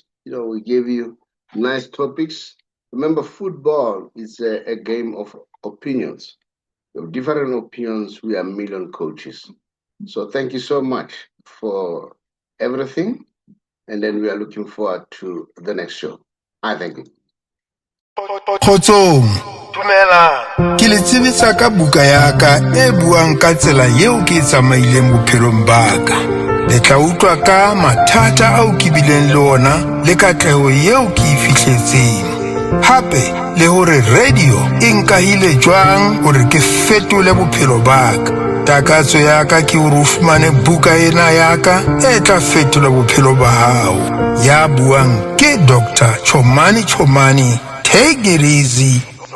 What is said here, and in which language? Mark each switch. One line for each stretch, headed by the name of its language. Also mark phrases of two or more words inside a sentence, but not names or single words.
English: We gave you nice topics. Remember, football is a game of opinions. With different opinions, we are million coaches. So thank you so much for everything. And then we are looking forward to the next show. I thank you.
Southern Sotho: Kgotsong, ke le tsebisa ka buka ya ka e buang ka tsela yeo ke tsamaileng bophelong ba ka. Le tla utlwa ka mathata ao ke bileng le ona le katleho yeo ke fihletseng. Hape le hore radio e nkahile jwang hore ke fetole bophelo ba ka. Takatso ya ka ke hore o fumane buka ena ya ka e tla fetola bophelo ba hao. Ya buang ke Dr. Chomani.
English: Take it easy.